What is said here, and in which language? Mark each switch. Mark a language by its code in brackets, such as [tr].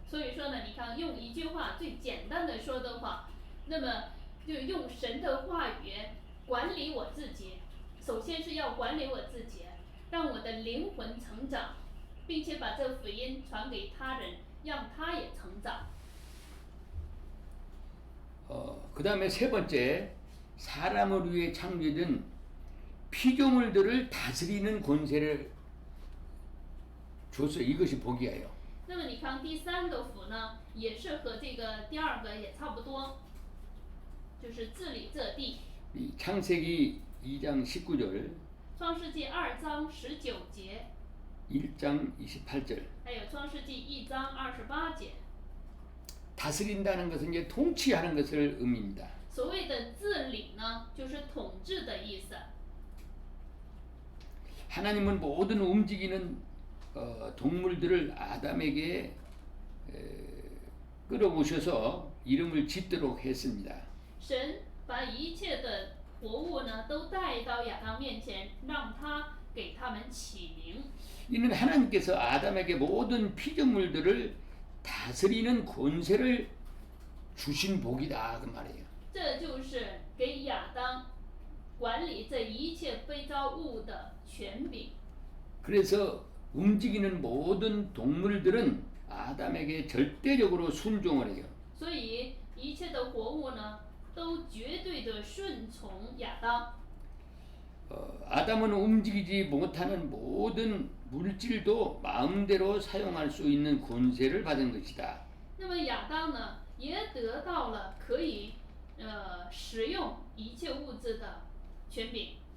[zh] 所以说呢，你看用一句话最简单的说的话，那么就用神的话语管理我自己。首先是要管理我自己，让我的灵魂成长，并且把这福音传给他人，让他也成长。 [ko] 그 다음에 세 번째, 사람을 위해 창조된 피조물들을 다스리는 권세를 줬어요. 이것이 복이에요. [zh] 那么你看第三个福呢，也是和这个第二个也差不多，就是治理这地。 [ko] 이 창세기 2장 19절, [zh] 创世纪2章19节， [ko] 1장 28절. [zh] 还有创世纪1章28节。 [ko] 다스린다는 것은 이제 통치하는 것을 의미입니다. [zh] 所谓的治理呢，就是统治的意思。 [ko] 하나님은 모든 움직이는 동물들을 아담에게 끌어오셔서 이름을 짓도록 했습니다. [zh] 神把一切的活物呢，都带到亚当面前，让他给他们起名。 [ko] 이는 하나님께서 아담에게 모든 피조물들을 다스리는 권세를 주신 복이다 그 말이에요. [zh] 这就是给亚当管理这一切被造物的权柄。 [ko] 그래서 움직이는 모든 동물들은 아담에게 절대적으로 순종을 해요. [zh] 所以一切的活物呢，都绝对的顺从亚当。 [ko] 아담은 움직이지 못하는 모든 물질도 마음대로 사용할 수 있는 권세를 받은 것이다. [zh] 那么亚当呢，也得到了可以使用一切物质的权柄。